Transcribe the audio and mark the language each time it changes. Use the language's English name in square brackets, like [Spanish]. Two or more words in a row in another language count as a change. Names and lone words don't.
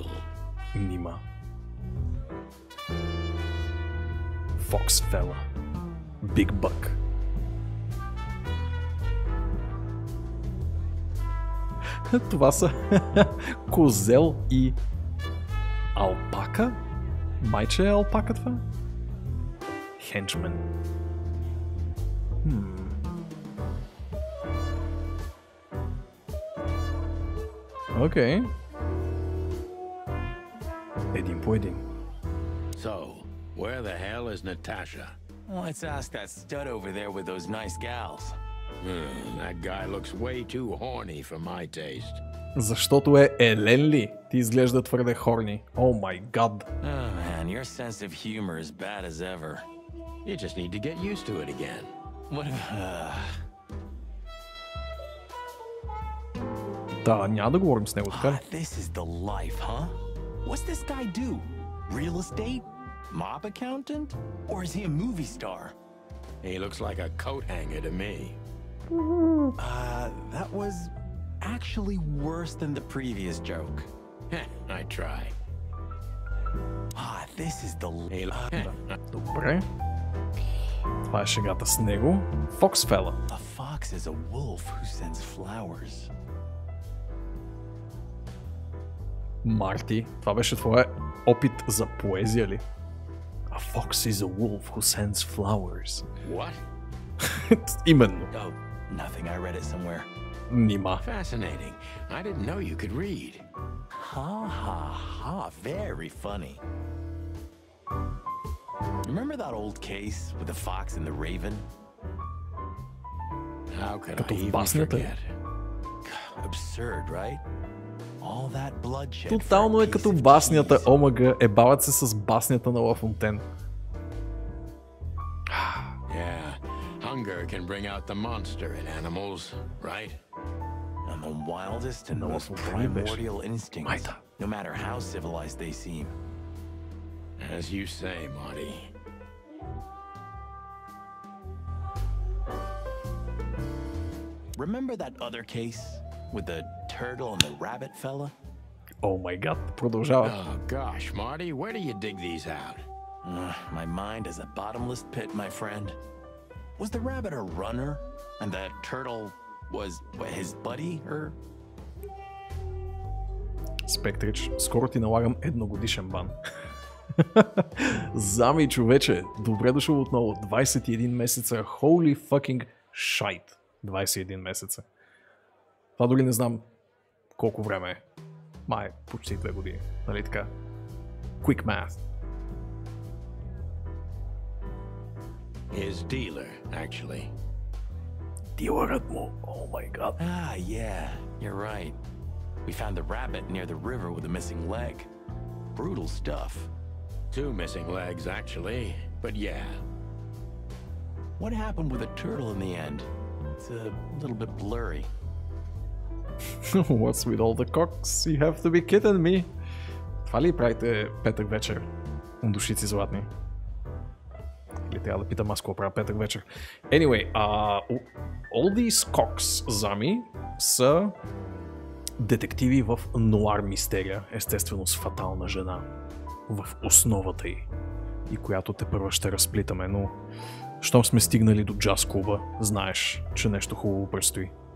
[English] Нима. Fox fella. Big buck. [Bulgarian] Това са козел и алпака? Майче е алпака това? Хенчмен. Окей. Един по един. [English] So, where the hell is Natasha? Let's ask that stud over there with those nice gals. That guy looks way too horny for my taste. [Bulgarian] Защото е Елен ли? Ти изглежда твърде хорни. [English] Oh my god. Oh man, your sense of humor is bad as ever. You just need to get used to it again. What if... [Bulgarian] Да, няма да говорим с него, така ли? [English] This is the life, huh? What's this guy do? Real estate? Mob accountant? Or is he a movie star? He looks like a coat hanger to me. That was actually worse than the previous joke. I try. This is the... [Bulgarian] Добре. Това е шегата с него. Фоксфела. [English] A fox is a wolf who sends flowers. [Bulgarian] Марти, това беше твоя опит за поезия ли? [English] A fox is a wolf who sends flowers. What? [Bulgarian] Именно. [English] Oh, nothing. I read it somewhere. [Bulgarian] Нима. [English] Fascinating. I didn't know you could read. Ha. Very funny. Remember that old case with the fox and the raven? How could [Bulgarian] Като [English] I [Bulgarian] в [English] even [Bulgarian] баснята. [English] forget? Absurd, right? All that bloodshed. [Bulgarian] Тотално е като баснята Омага, ебават се с баснята на Ла Фонтен. [English] Yeah, hunger can bring out the monster in animals, right? And the wildest and No, most it's primordial instincts, Maita. no matter how civilized they seem. As you say, Marty. Remember that other case with the turtle and the rabbit fella? Oh my god, [Bulgarian] продължава. [English] Oh gosh, Marty, where do you dig these out? My mind is a bottomless pit, my friend. Was the rabbit a runner? And the turtle was his buddy, or? [Bulgarian] Спектрич, скоро ти налагам едногодишен бан. Зами, човече, добре дошъл отново. 21 месеца, [English] holy fucking shite. [Bulgarian] 21 месеца. Това дори не знам колко време е. Май, почти 2 години. Нали така? [English] Quick math. His dealer, actually. [Bulgarian] Дилърът му, [English] oh my god. Yeah, you're right. We found the rabbit near the river with a missing leg. Brutal stuff. 2 missing legs, actually, but yeah. What happened with the turtle in the end? It's a little bit blurry. What's with all the cocks? You have to be kidding me. [Bulgarian] Това ли правите петък вечер? Душици златни. Или трябва да питам аз какво правя петък вечер. [English] Anyway, all these cocks, [Bulgarian] Зами, са детективи в нуар мистерия, естествено с фатална жена в основата й, и която те първа ще разплитаме, но щом сме стигнали до джаз клуба, знаеш, че нещо хубаво предстои.